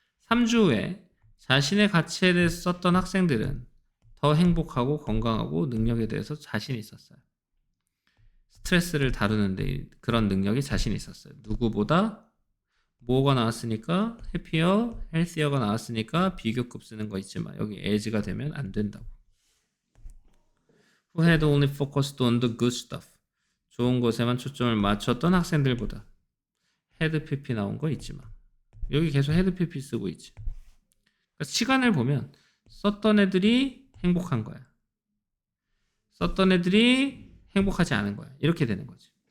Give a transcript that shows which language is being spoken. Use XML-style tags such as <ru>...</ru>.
<ko>3주 후에 자신의 가치에 대해서 썼던 학생들은 더 행복하고 건강하고 능력에 대해서 자신이 있었어요. 스트레스를 다루는데 그런 능력이 자신이 있었어요. 누구보다 뭐가 나왔으니까 해피어, 헬시어가 나왔으니까 비교급 쓰는 거 있지만 여기 as가 되면 안 된다고.</ko> <en>Who had only focused on the good stuff.</en> <ko>좋은 것에만 초점을 맞췄던 학생들보다 had pp 나온 거 있지만 여기 계속 had pp 쓰고 있지. 그러니까 시간을 보면 썼던 애들이 행복한 거야. 썼던 애들이 행복하지 않은 거야. 이렇게 되는 거지.</ko>